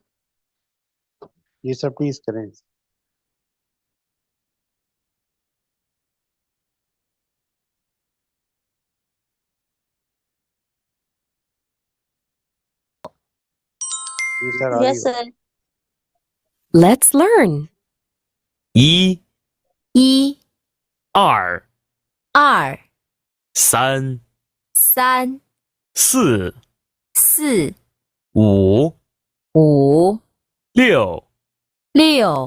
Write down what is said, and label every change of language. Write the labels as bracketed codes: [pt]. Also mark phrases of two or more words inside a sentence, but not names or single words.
[hi] ये सब प्लीज करें। जी सर आ रही यस हो। सर। [en] Let's learn. [zh] 一、一、二、二、三、三、四、四、五、五、六、六、